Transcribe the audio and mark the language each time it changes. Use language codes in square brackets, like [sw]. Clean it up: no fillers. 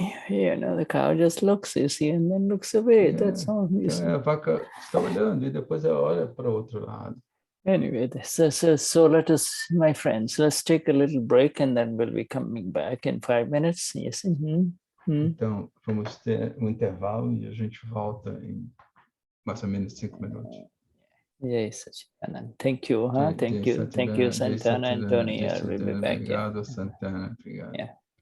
[en] You know, the cow just looks, you see, and then looks away. That's all. [pt] Então, a vaca está olhando e depois ela olha para o outro lado. [en] Anyway, so let us, my friends, let's take a little break and then we'll be coming back in 5 minutes. Yes. [pt] Então, vamos ter um intervalo e a gente volta em mais ou menos 5 minutos. [en] Yes, thank you. Thank you, Santana and Tony. We'll be back. [pt] Obrigado, Santana. Obrigado. [en] Yeah.